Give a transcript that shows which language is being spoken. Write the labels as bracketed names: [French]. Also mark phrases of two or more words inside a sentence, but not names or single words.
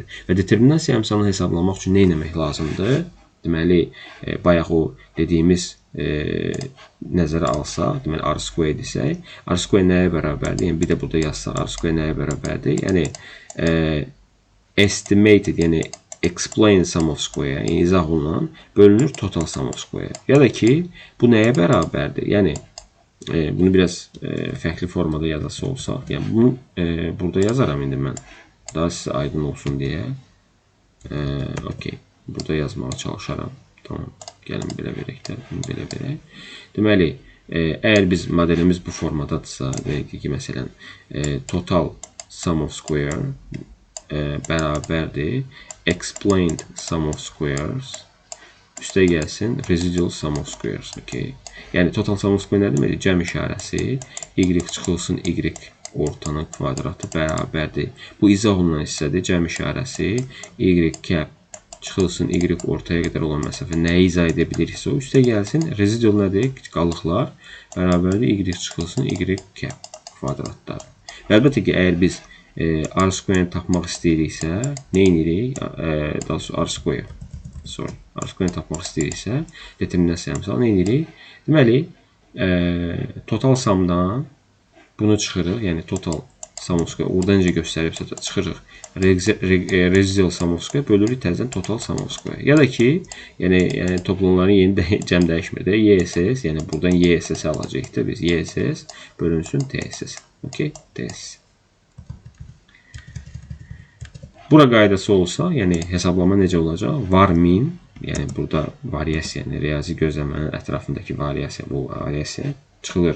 [Azerbaijani] Və determinasiya əmsalını hesablamaq üçün nə etmək lazımdır? Deməli, bayaq o dediyimiz nəzərə alsaq, deməli [English] R square [Azerbaijani] desək, [English] R square [Azerbaijani] nəyə bərabərdir? Yəni bir də burada yazsaq, [English] R square [Azerbaijani] nəyə bərabərdir? Yəni estimated, yəni [English] explain sum of square, [Azerbaijani] yəni izah olunan bölünür [English] total sum of square. [Azerbaijani] Ya da ki, bu nəyə bərabərdir? Yəni bunu biraz fərqli formada yazası olsaq, yəni bunu burada yazaram indi mən. Daha sizə aydın olsun deyə. Okey. Burada yazmağa çalışaram. Tamam. Gəlin belə verək də. Belə verək. Deməli, əgər biz modelimiz bu formadadırsa, deyək ki, məsələn, [English] total sum of square [Azerbaijani] bərabərdir [English] explained sum of squares [Azerbaijani] üstə gəlsin [English] residual sum of squares. [Azerbaijani] Okay. Yəni [English] total sum of square [Azerbaijani] nə deməkdir? Cəm işarəsi y çıxılsın y ortanın kvadratı bərabərdir. Bu izah olunan hissədir. Cəm işarəsi y cap çıxılsın y ortaya qədər olan məsafə nəyi izah edə bilirsə o üstə gəlsin. Residual nədir? Qalıqlar bərabərdir y çıxılsın y cap kvadratlar. Əlbəttə ki, əgər biz [English] R square- [Azerbaijani] ni tapmaq istəyiriksə, nə edirik? Daha doğrusu [English] R square- [Azerbaijani] ni tapmaq istəyiriksə, determinasiya əmsalı nə edirik? Deməli, total sumdan bunu çıxırıq, yəni [English] total sum of square, [Azerbaijani] oradan necə göstəribsə çıxırıq. [English] Residual sum of square [Azerbaijani] bölürük təzədən [English] total sum of square. [Azerbaijani] Ya da ki, yəni toplamların yeni cəm dəyişmir də, YSS, yəni buradan YSS alacağıq da biz. YSS bölünsün TSS. Okay, TSS. Bura qaydası olsa, yəni hesablama necə olacaq? Var min, yəni burada variasiya, yəni riyazi gözləmənin ətrafındakı variasiya, bu variasiya çıxılır.